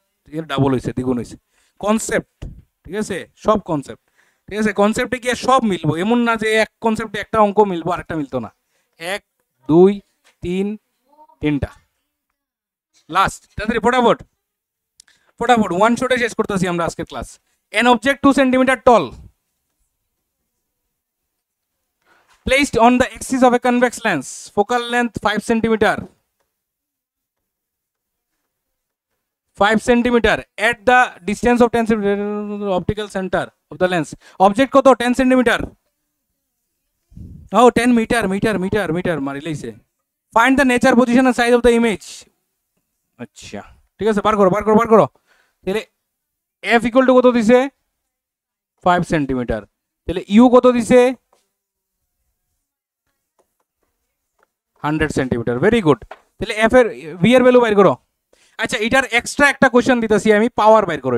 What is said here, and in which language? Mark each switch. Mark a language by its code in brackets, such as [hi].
[bn] ঠিক আছে, ডাবল হইছে, দ্বিগুণ হইছে। কনসেপ্ট, ঠিক আছে, সব কনসেপ্ট। ঠিক আছে, কনসেপ্টে গিয়ে সব মিলবো, এমন না যে এক কনসেপ্টে একটা অঙ্ক মিলবো আর একটা মিলতো না। 1 2 3 3টা লাস্ট, তাড়াতাড়ি ফটাফট। ফটাফট ওয়ান শটে শেষ করতেছি আমরা আজকের class. [en] An object 2 centimetre tall placed on the axis of a convex lens, focal length 5 centimeter, 5 centimeter at the distance of 10 centimeter optical center of the lens. [bn] Object কত 10 centimeter, [en] oh 10 meter meter [bn] মারি লাইছে। [en] Find the nature, position and size of the image. [bn] আচ্ছা ঠিক আছে, বার করো তাহলে f equal to কত দিছে 5 সেন্টিমিটার, তাহলে u কত দিছে 100 সেন্টিমিটার। ভেরি গুড, তাহলে এফ এর ভি এর ভ্যালু বাইর করো। আচ্ছা এটার এক্সট্রা একটা কোশ্চেন দিতেছি আমি, পাওয়ার বাইর করো।